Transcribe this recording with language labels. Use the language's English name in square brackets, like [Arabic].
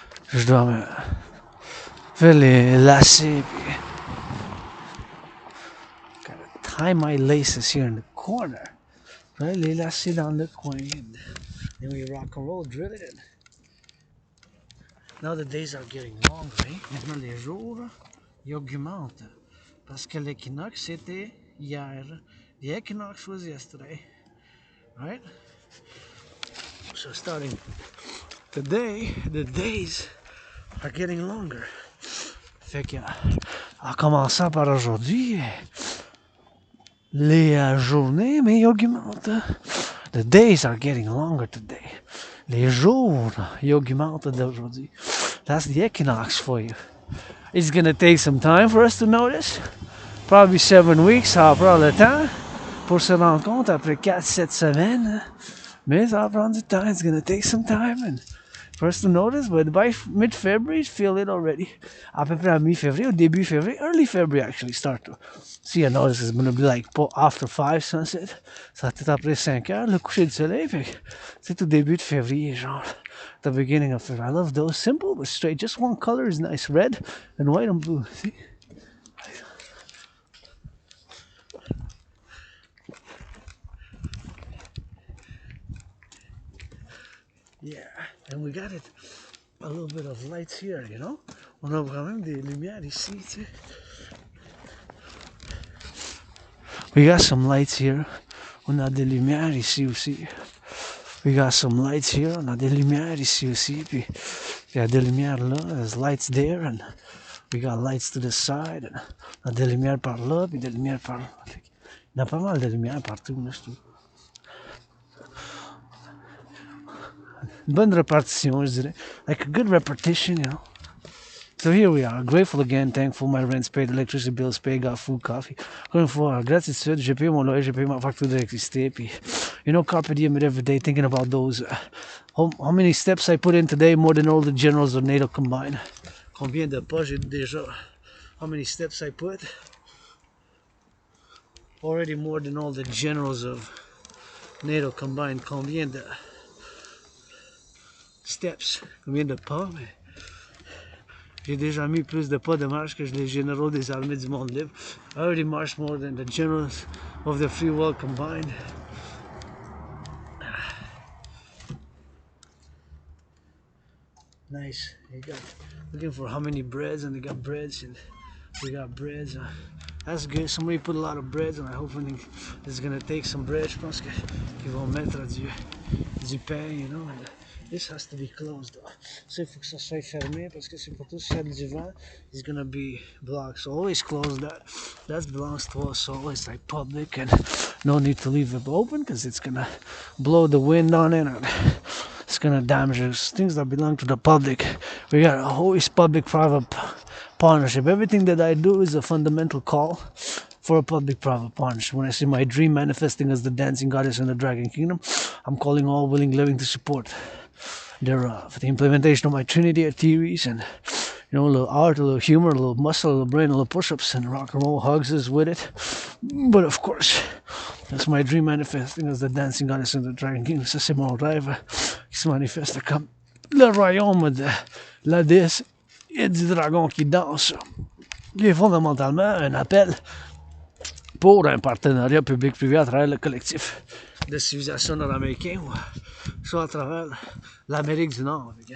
[French] Je dois me faire les lacets. [English] Gotta tie my laces here in the corner. [French] Right, les lacets dans le coin. [English] And then we rock and roll, drill it in. Now the days are getting longer, right? [French] Maintenant les jours, ils augmentent. Parce que l'équinoxe c'était hier. [English] The equinox was yesterday. Right? So starting today, the days are getting longer. [French] Fait que, en commençant par aujourd'hui, les journées, mais ils augmentent. [English] The days are getting longer today. [French] Les jours, ils augmentent d'aujourd'hui. [English] That's the equinox for you. It's gonna take some time for us to notice. Probably 7 weeks, [French] ça va prendre le temps pour se rendre compte après 4-7 semaines. Mais ça va prendre du temps. [English] It's gonna take some time and for us to notice, but by mid-February, feel it already. [French] À peu près à mi-février, au début février, [English] early February actually start to see a notice. It's gonna be like after 5 sunset. [French] Ça va être après 5 heures, le coucher du soleil. C'est au début de février, genre. [English] The beginning of February. I love those. Simple but straight. Just one color is nice. Red and white and blue. See? Yeah, and we got it. A little bit of lights here, you know? [French] On a quand même des lumières ici, tu sais. [English] We got some lights here. [French] On a des lumières ici aussi. [English] We got some lights here. [French] On a des lumières ici aussi. Puis il y a des lumières là. [English] There's lights there. And we got lights to the side. [French] And on a des lumières par là. Puis des lumières par là. Il y a pas mal de lumières partout, là, je trouve. Une bonne répartition, je dirais. [English] Like a good repetition, you know. So here we are, grateful again, thankful, my rent's paid, electricity bills paid, got food, coffee. [French] Encore une fois, gratitude, j'ai payé mon loyer, j'ai payé ma facture d'électricité, puis, [English] you know, carpe diem every day, thinking about those, how many steps I put in today, more than all the generals of NATO combined. [French] Combien de pas j'ai déjà, [English] how many steps I put? Already more than all the generals of NATO combined. [French] Combien de steps, combien de pas, mais j'ai déjà mis plus de pas de marche que les généraux des armées du monde libre. [English] I already marched more than the generals of the free world combined. Nice. You got looking for how many breads, and they got breads, and we got breads. That's good. Somebody put a lot of breads, and I hope it's gonna take some bread. [French] Je pense qu'ils vont mettre du pain, [English] you know. And this has to be closed. [French] So il faut que ça soit fermé parce que c'est pour tout s'il y a du vent, [English] it's gonna be blocked. So always close that. That belongs to us. So it's like public, and no need to leave it open because it's gonna blow the wind on it, and it's gonna damage us. Things that belong to the public. We got always public-private partnership. Everything that I do is a fundamental call for a public-private partnership. When I see my dream manifesting as the dancing goddess in the dragon kingdom, I'm calling all willing living to support thereof. The implementation of my Trinity theories, and you know, a little art, a little humor, a little muscle, a little brain, a little push-ups, and rock and roll hugs is with it. But of course, that's my dream manifesting as the dancing goddess in the dragon kingdom. [French] Ça, c'est mon rêve qui se manifeste comme le royaume de la déesse et du dragon qui danse, qui est fondamentalement un appel pour un partenariat public-privé à travers le collectif de civilisation nord-américain, soit à travers l'Amérique du Nord.